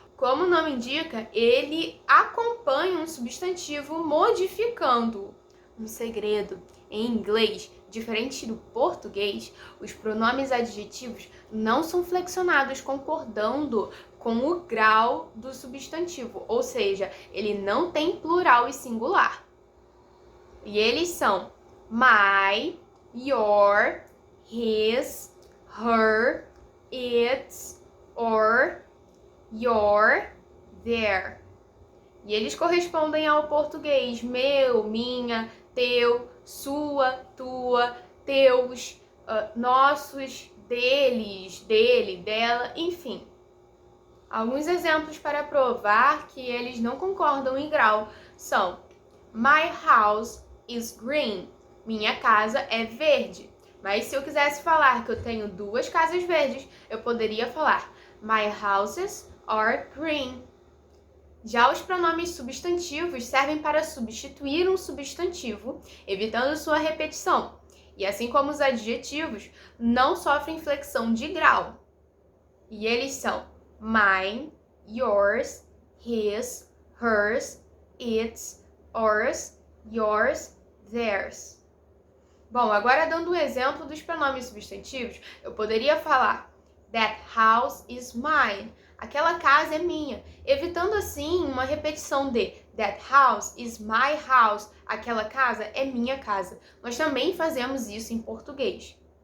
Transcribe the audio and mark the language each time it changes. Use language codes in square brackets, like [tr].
[pt] Como o nome indica, ele acompanha um substantivo modificando-o. Um segredo, em inglês, diferente do português, os pronomes adjetivos não são flexionados concordando com o grau do substantivo, ou seja, ele não tem plural e singular. E eles são [en] my, your, his, her, its, or, your, their. [pt] E eles correspondem ao português meu, minha, teu, sua, tua, teus, nossos, deles, dele, dela, enfim. Alguns exemplos para provar que eles não concordam em grau são [en] my house is green. [pt] Minha casa é verde. Mas se eu quisesse falar que eu tenho duas casas verdes, eu poderia falar [en] my houses are green. [pt] Já os pronomes substantivos servem para substituir um substantivo, evitando sua repetição. E assim como os adjetivos, não sofrem flexão de grau. E eles são [en] mine, yours, his, hers, its, ours, yours, theirs. [pt] Bom, agora dando um exemplo dos pronomes substantivos, eu poderia falar [en] That house is mine. [pt] Aquela casa é minha, evitando assim uma repetição de [en] That house is my house. [pt] Aquela casa é minha casa. Nós também fazemos isso em português.